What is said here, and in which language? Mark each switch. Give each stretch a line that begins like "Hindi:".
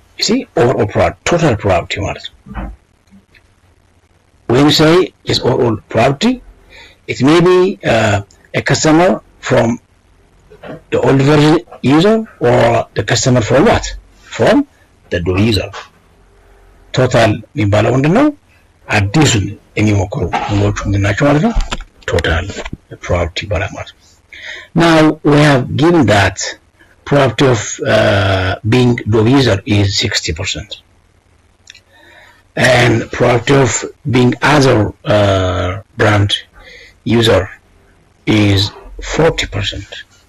English: You see, overall probability, total probability
Amharic: ማለት ነው።
English: When you say is overall probability, it may be a customer from the old version user or the customer from what? From the Dove user.
Amharic: Total የሚባለው ምንድነው? አዲሱን የሚሞክሩ ሙሉዎቹ ምንድናቸው ማለት ነው?
English: Total probability
Amharic: ይባላል ማለት ነው።
English: Now we have given that probability of being Dove user is 60%. And probability of being other brand user is 40%.